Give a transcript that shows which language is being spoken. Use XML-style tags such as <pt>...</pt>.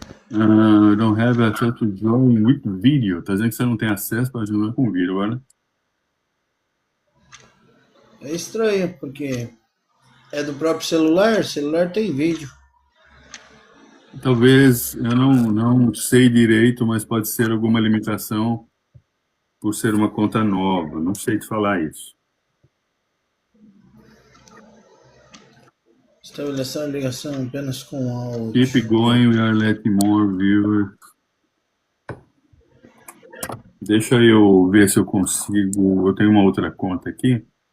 <en>Don't have access to join with video.</en> <pt>Tá dizendo que você não tem acesso para jogar com vídeo agora. É estranho, porque é do próprio celular. O celular tem vídeo. Talvez, eu não sei direito, mas pode ser alguma limitação por ser uma conta nova. Não sei te falar isso. Estabelecer a ligação apenas com áudio.</pt> <en>Keep going, we are letting more viewers.</en> <pt>Deixa eu ver se eu consigo. Eu tenho uma outra conta aqui.</pt>